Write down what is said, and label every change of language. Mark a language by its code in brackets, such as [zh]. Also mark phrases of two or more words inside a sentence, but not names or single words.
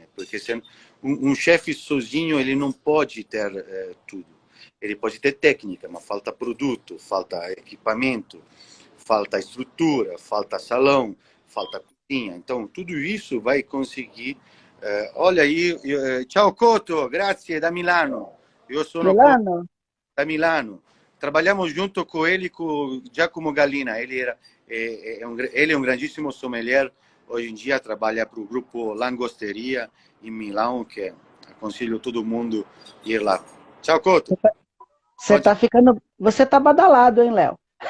[pt] Porque um chefe sozinho ele não pode ter tudo. Ele pode ter técnica, mas falta produto, falta equipamento, falta estrutura, falta salão, falta cozinha. Então tudo isso vai conseguir. Olha aí, [it] ciao Coto, grazie da Milano. Eu sono Coto Milano? da Milano. [pt] Trabalhamos junto com ele, com Giacomo Gallina. Ele é um grandíssimo sommelier. Hoje em dia trabalha para o grupo Langosteria em Milão, que aconselho todo mundo a ir lá. Tchau, Couto. Pode... Você tá badalado, hein, Léo?